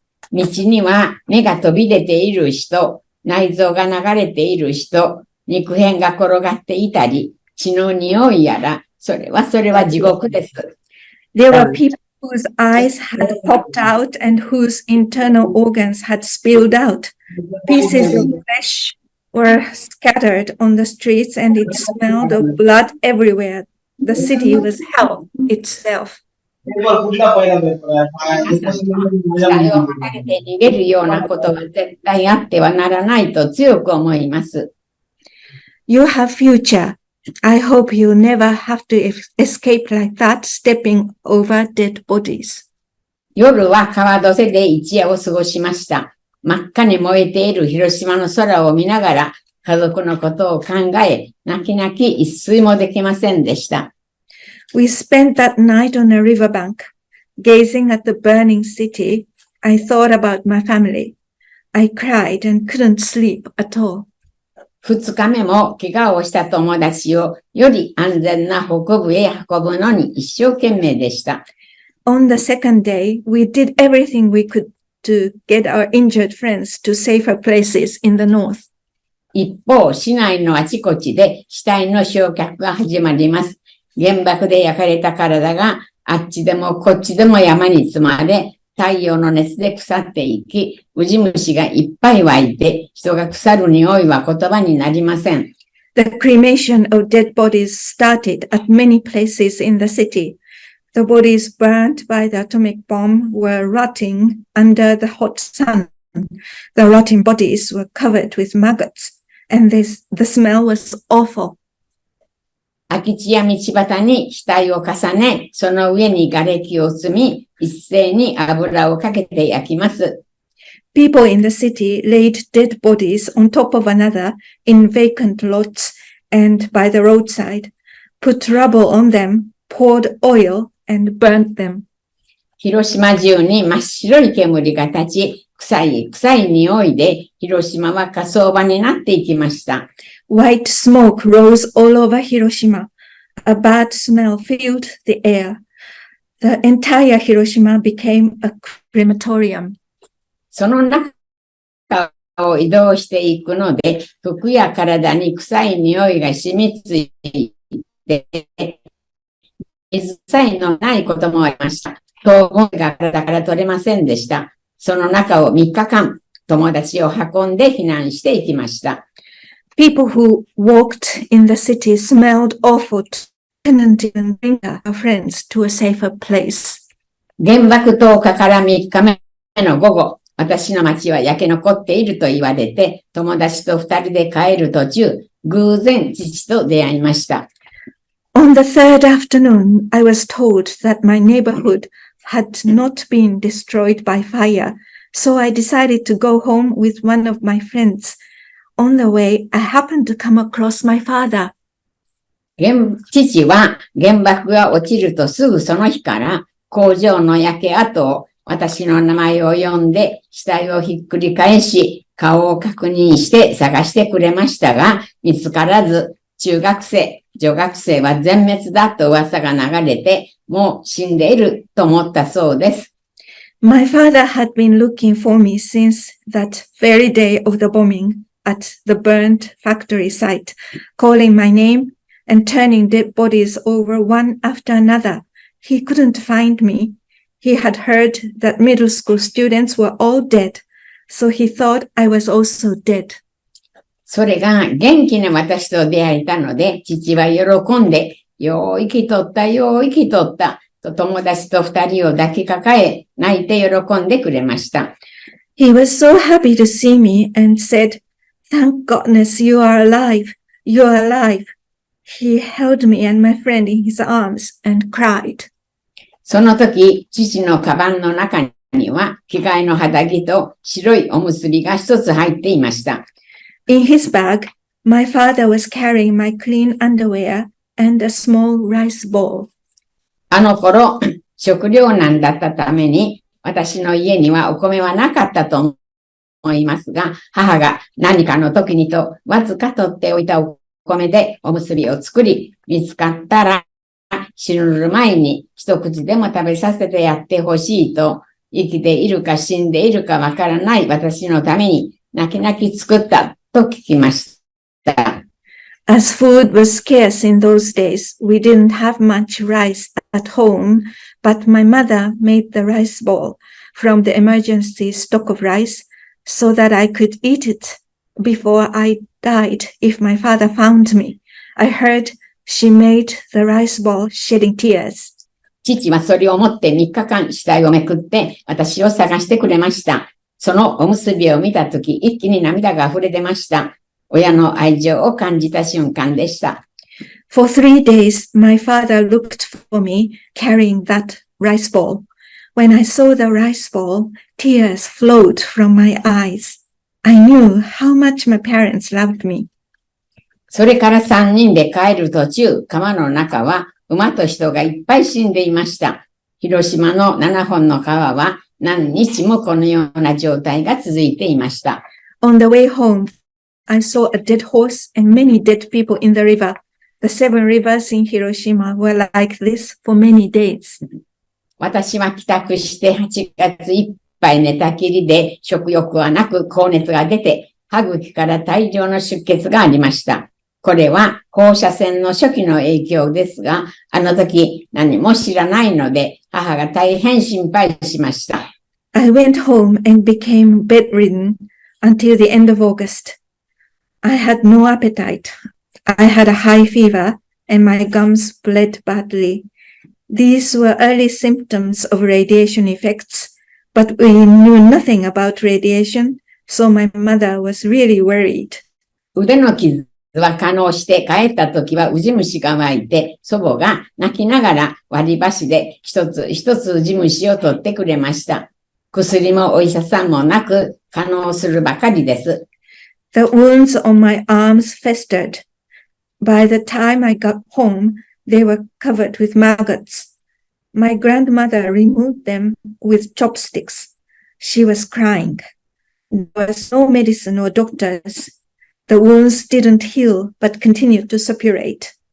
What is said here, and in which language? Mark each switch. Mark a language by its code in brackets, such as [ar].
[ja] 道には目が飛び出ている人、内臓が流れている人、肉片が転がっていたり、血の匂いやら、それは地獄です。 [en] There were people whose eyes had popped out and whose internal organs had spilled out. Pieces of flesh were scattered on the streets and it smelled of blood everywhere. The city was hell itself. [ja] 死体を離れて逃げるようなことは絶対あってはならないと強く思います。 [en] You have future. I hope you never have to escape like that, stepping over dead bodies. [ja] 夜は川戸瀬で一夜を過ごしました。真っ赤に燃えている広島の空を見ながら家族のことを考え、泣き泣き一睡もできませんでした。 [en] We spent that night on a riverbank, gazing at the burning city. I thought about my family. I cried and couldn't sleep at all. [ja] 2日目も怪我をした友達をより安全な北部へ運ぶのに一生懸命でした。 [en] On the second day, we did everything we could to get our injured friends to safer places in the north. [ja] 一方、市内のあちこちで死体の焼却が始まります。原爆で焼かれた体があっちでもこっちでも山に積まれ、太陽の熱で腐っていき、ウジ虫がいっぱい湧いて、人が腐る匂いは言葉になりません。 [en] The cremation of dead bodies started at many places in the city. The bodies burnt by the atomic bomb were rotting under the hot sun. The rotting bodies were covered with maggots, and the smell was awful. [ja] 空き地や道端に死体を重ね、その上に瓦礫を積み、一斉に油をかけて焼きます。 [en] People in the city laid dead bodies on top of another in vacant lots and by the roadside, put rubble on them, poured oil, and burnt them. [ja] 広島中に真っ白い煙が立ち、臭い匂いで、広島は火葬場になっていきました。 [en] White smoke rose all over Hiroshima. A bad smell filled the air. The entire Hiroshima became a crematorium. [ja] その中を移動していくので、服や体に臭い匂いが染みついて、水さえのないこともありました。糖分が体から取れませんでした。その中を3日間、友達を運んで避難していきました。 [en] People who walked in the city smelled awful. Couldn't even bring our friends to a safer place. [ja] 原爆投下から3日目の午後、私の町は焼け残っていると言われて、友達と2人で帰る途中、偶然父と出会いました。 [en] On the third afternoon, I was told that my neighborhood had not been destroyed by fire, so I decided to go home with one of my friends. On the way, I happened to come across my father. [ja] 父は原爆が落ちるとすぐその日から工場の焼け跡を私の名前を呼んで死体をひっくり返し顔を確認して探してくれましたが見つからず中学生、女学生は全滅だと噂が流れてもう死んでいると思ったそうです。 [en] My father had been looking for me since that very day of the bombing at the burnt factory site, calling my name and turning dead bodies over one after another. He couldn't find me. He had heard that middle school students were all dead, so he thought I was also dead. [ja] それが元気な私と出会えたので、父は喜んで、よう生きとった、と友達と2人を抱きかかえ、泣いて喜んでくれました。 [en] He was so happy to see me and said, "Thank goodness you are alive. You are alive." He held me and my friend in his arms and cried. [ja] その時、父のカバンの中には、着替えの肌着と白いおむすびが一つ入っていました。 [en] In his bag, my father was carrying my clean underwear and a small rice ball. [ja] あの頃、食糧難だったために、私の家にはお米はなかったと思いますが、母が何かの時にとわずか取っておいたお米でおむすびを作り、見つかったら死ぬ前に一口でも食べさせてやってほしいと、生きているか死んでいるかわからない私のために泣き泣き作ったと聞きました。 [en] As food was scarce in those days, we didn't have much rice at home, but my mother made the rice ball from the emergency stock of rice so that I could eat it before I died if my father found me. I heard she made the rice ball shedding tears. [ja] 父はそれを持って3日間死体をめくって私を探してくれました。そのおむすびを見たとき一気に涙が溢れ出ました。親の愛情を感じた瞬間でした。 [en] For 3 days, my father looked for me carrying that rice ball. When I saw the rice ball, tears flowed from my eyes. I knew how much my parents loved me. [ja] それから3人で帰る途中、川の中は馬と人がいっぱい死んでいました。広島の7本の川は何日もこのような状態が続いていました。 [en] On the way home, I saw a dead horse and many dead people in the river. The 7 rivers in Hiroshima were like this for many days. [ja] 私は帰宅して8月いっぱい寝たきりで食欲はなく高熱が出て歯茎から大量の出血がありました。これは放射線の初期の影響ですが、あの時何も知らないので母が大変心配しました。 [en] I went home and became bedridden until the end of August. I had no appetite. I had a high fever and my gums bled badly. These were early symptoms of radiation effects, but we knew nothing about radiation, so my mother was really worried. [ja] 腕の傷は可能して帰った時はウジ虫が湧いて、祖母が泣きながら割り箸で一つ一つウジ虫を取ってくれました。薬もお医者さんもなく可能するばかりです。 [en] The wounds on my arms festered. By the time I got home, they were covered with maggots. My grandmother removed them with chopsticks. She was crying. There was no medicine or doctors. The wounds didn't heal, but continued to suppurate.